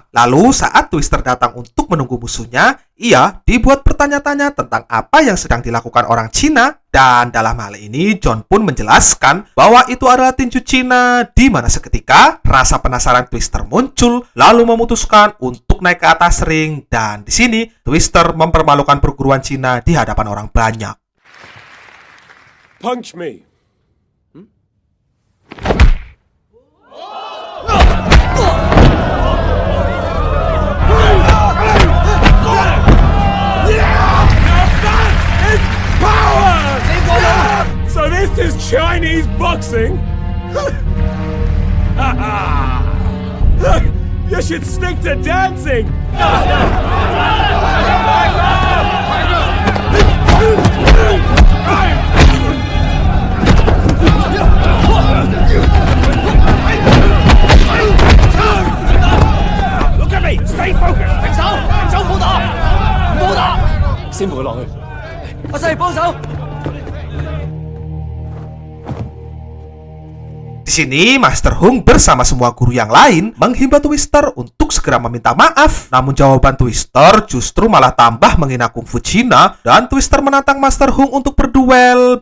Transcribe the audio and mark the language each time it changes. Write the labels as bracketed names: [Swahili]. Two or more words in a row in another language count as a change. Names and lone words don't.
[Indonesian] Lalu saat Twister datang untuk menunggu musuhnya, ia dibuat bertanya-tanya tentang apa yang sedang dilakukan orang Cina. Dan dalam hal ini John pun menjelaskan bahwa itu adalah tinju Cina, di mana seketika rasa penasaran Twister muncul lalu memutuskan untuk naik ke atas ring. Dan di sini Twister mempermalukan perguruan Cina di hadapan orang banyak. [English] Punch me. So this is Chinese boxing? You should stick to dancing! Look at me! Stay focused! [Cantonese] 停手！停手！唔好打！唔好打！先扶佢落去。阿細幫手！ [Indonesian] Di sini, Master Hung bersama semua guru yang lain menghimbau Twister untuk segera meminta maaf. Namun jawaban Twister justru malah tambah menghina kungfu Cina, dan Twister menantang Master Hung untuk berduel.